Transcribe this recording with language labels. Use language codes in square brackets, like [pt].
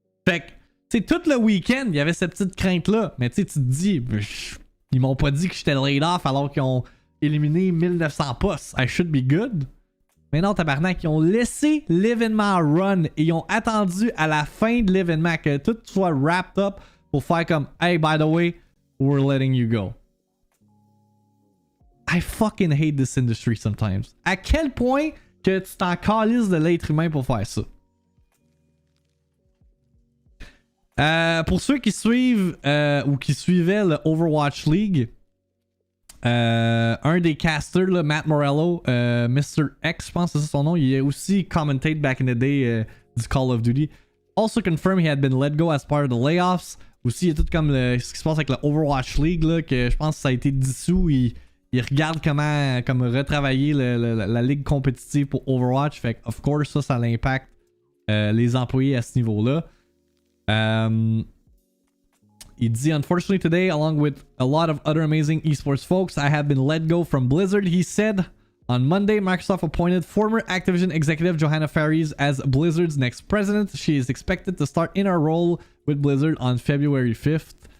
[fr] Fait que, tu sais, tout le week-end, il y avait cette petite crainte-là. Mais tu sais, tu te dis, ils m'ont pas dit que j'étais [en] laid off [fr] alors qu'ils ont éliminé 1900 postes. [en] I should be good. [fr] Mais non, tabarnak, ils ont laissé l'événement run et ils ont attendu à la fin de l'événement que tout soit [en] wrapped up [fr] pour faire comme [en] hey, by the way, we're letting you go. I fucking hate this industry sometimes. [fr] À quel point que tu t'en calisses de l'être humain pour faire ça? Pour ceux qui suivent ou qui suivaient le Overwatch League, un des casters, là, Matt Morello, Mr. X, je pense que c'est son nom, il a aussi commenté [en] back in the day [fr] du Call of Duty. [en] Also confirmed he had been let go as part of the layoffs. [fr] Aussi, il y a tout comme ce qui se passe avec le Overwatch League, là, que je pense que ça a été dissous. Il regarde comment comme retravailler la ligue compétitive pour Overwatch. Fait que, [en] of course, [fr] ça l'impacte les employés à ce niveau-là. Il dit, [en] unfortunately today, along with a lot of other amazing esports folks, I have been let go from Blizzard. He said on Monday, Microsoft appointed former Activision executive Johanna Faries as Blizzard's next president. She is expected to start in her role with Blizzard on February 5th.